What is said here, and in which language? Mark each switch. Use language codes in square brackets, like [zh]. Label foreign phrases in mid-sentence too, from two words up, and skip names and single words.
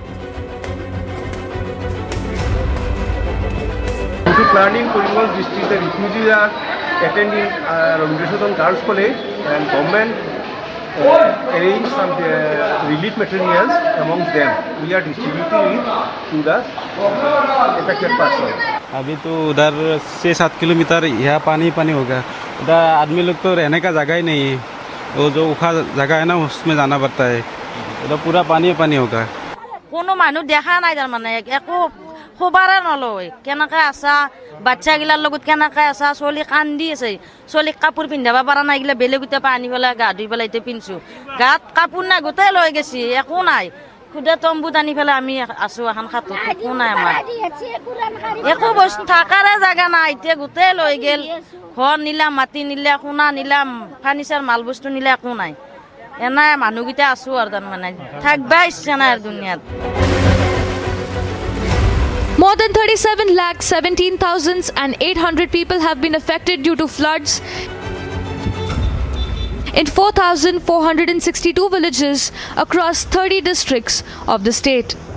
[en] Due to flooding, Karimganj district, the refugees are attending Rabindranath Girls College, and government arranged some relief materials amongst them. We are distributing it to the affected persons. [hi] अभी तो उधर 6-7 किलोमीटर यहाँ पानी पानी हो गया, उधर आदमी लोग तो रहने का जगह ही नहीं है, वो जो उखा जगह है ना उसमें जाना पड़ता है, उधर पूरा पानी पानी हो गया। [as] কোনো মানুহ দেখা নাই, তাৰ মানে একো খবৰে নলয়, কেনেকৈ আছা, বাচ্চাগিলাৰ লগত কেনেকৈ আছা, ছোৱালী কান্দি আছে, ছোৱালীক কাপোৰ পিন্ধাব পৰা নাই, এইগিলা বেলেগতে পানী পেলাই গা ধুই পেলাই এতিয়া পিন্ধিছোঁ, গাত কাপোৰ নাই, গোটেই লৈ গৈছে, একো নাই, খুদা তম্বুত আনি পেলাই আমি আছোঁ এখন খাটত, একো নাই আমাৰ, একো বস্তু থকাৰে জেগা নাই, এতিয়া গোটেই লৈ গেল, ঘৰ নিলাম, মাটি নিলে, সোণা নিলাম, ফাৰ্নিচাৰ মাল বস্তু নিলে, একো নাই, এনে মানুহকেইটা আছোঁ আৰু তাৰমানে থাকিব ইচ্ছা নাই আৰু দুনিয়াত। [en] More than 37,17,800 people have been affected due to floods in 4,462 villages across 30 districts of the state.